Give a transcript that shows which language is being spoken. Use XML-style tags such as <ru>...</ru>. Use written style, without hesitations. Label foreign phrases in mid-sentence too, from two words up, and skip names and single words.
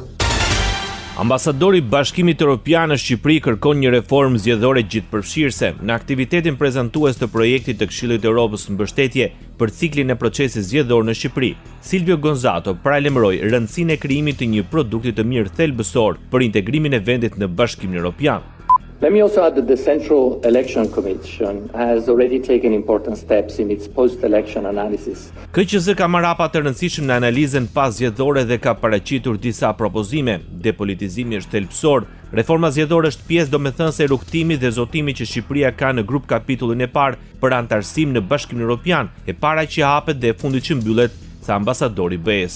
<sq>Ambasadori i Bashkimit Evropian në Shqipëri kërkon një reformë zgjedhore gjithëpërfshirëse. Në aktivitetin prezantues të projektit të Këshillit të Evropës mbështetje për ciklin e procesit zgjedhor në Shqipëri, Silvio Gonzato paralajmëroi rëndësinë e krijimit të një produkti të mirë thelbësor për integrimin e vendit në Bashkimin Evropian.</sq> <en>Let me also add that the Central Election Commission has already taken important steps in its post-election analysis.</en> <sq>KQZ ka marrë hapa të rëndësishëm në analizën pas zgjedhore dhe ka paraqitur disa propozime. Depolitizimi është thelbësor, reforma zgjedhore është pjesë domethënëse e rrugtimit dhe zotimit që Shqipëria ka në grup kapitullin e parë për antarësim në Bashkimin Evropian, e para që hapet dhe e fundit që mbyllet, tha ambasadori BE-s.</sq>